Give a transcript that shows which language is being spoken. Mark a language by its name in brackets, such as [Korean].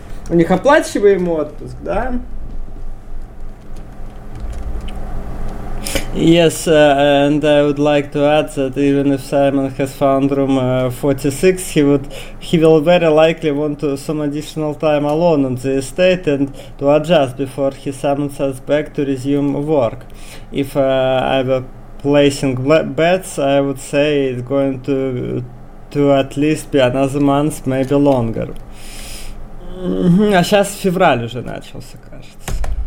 [Russian] У них оплачиваемый отпуск, да? [English] Yes, and I would like to add that even if Simon has found room 46, he will very likely want to some additional time alone on the estate and to adjust before he summons us back to resume work. If I were placing bets, I would say it's going to at least be another month, maybe longer. [Russian] А сейчас февраль уже начался, кажется.